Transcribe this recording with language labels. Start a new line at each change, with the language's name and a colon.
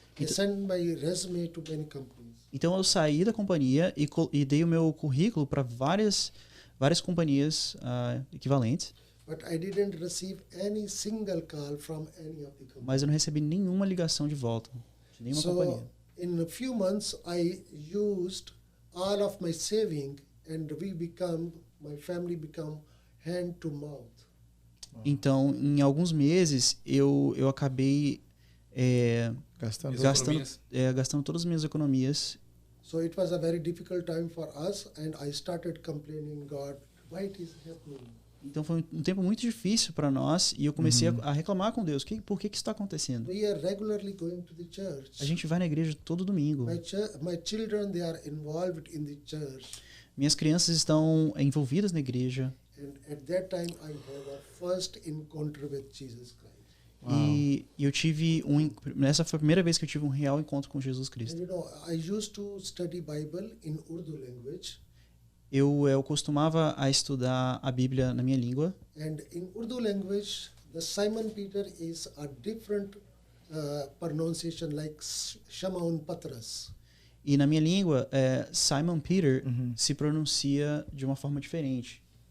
English: I sent my resume to many companies.
Portuguese: Então eu saí da companhia e dei o meu currículo para várias companhias equivalentes.
English: But I didn't receive any single call from any of the companies.
Portuguese: Mas eu não recebi nenhuma ligação de volta de nenhuma companhia.
English: So in a few months I used all of my saving and my family become hand to mouth.
Portuguese: Então, em alguns meses, eu acabei Gastando. gastando todas as minhas economias.
English: So it was a very difficult time for us, and I started complaining, God, why it is happening?
Portuguese: Então foi um tempo muito difícil para nós e eu comecei a reclamar com Deus. Por que isso está acontecendo?
English: We are regularly going to the church.
Portuguese: A gente vai na igreja todo domingo.
English: My children, they are involved in the church.
Portuguese: Minhas crianças estão envolvidas na igreja.
English: And at that time, I had a first encounter with Jesus Christ.
Portuguese: E eu tive nessa foi a primeira vez que eu tive um real encontro com Jesus Cristo.
English: And you know, I used to study Bible in Urdu language.
Portuguese: Eu costumava a estudar a Bíblia na minha língua.
English: And in Urdu language, the Simon Peter is a different pronunciation, like Shamaun Patras.
Portuguese: E na minha língua, Simon Peter se pronuncia de uma forma diferente.